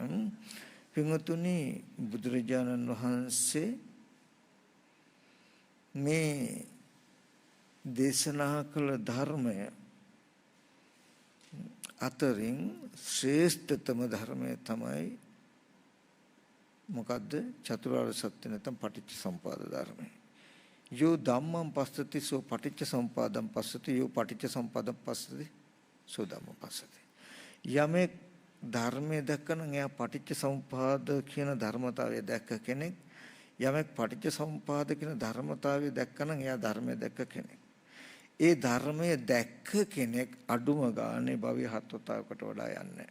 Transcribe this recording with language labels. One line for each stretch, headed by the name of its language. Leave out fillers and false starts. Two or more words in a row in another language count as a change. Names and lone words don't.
Sinhala: පින්වතුනි බුදුරජාණන් වහන්සේ මේ දේශනා කළ ධර්මය අතරින් ශ්‍රේෂ්ඨතම ධර්මය තමයි මොකද්ද? චතුරාර්ය සත්‍ය නැත්නම් පටිච්ච සමුප්පාද ධර්මය.
Pali: යෝ ධම්මං පස්සති සෝ පටිච්ච සමුප්පාදං පස්සති යෝ පටිච්ච සමුප්පාදං පස්සති සෝ ධම්මං පස්සති.
Sinhala: යමෙක් ධර්මයේ දැක්කනම් එයා පටිච්ච සමුප්පාද කියන ධර්මතාවය දැක්ක කෙනෙක්. යමෙක් පටිච්ච සමුප්පාද කියන ධර්මතාවය දැක්කනම් එයා ධර්මය දැක්ක කෙනෙක්. ඒ ධර්මය දැක්ක කෙනෙක් අඩුම ගානේ භවය හත්වතාවකට වඩා යන්නේ.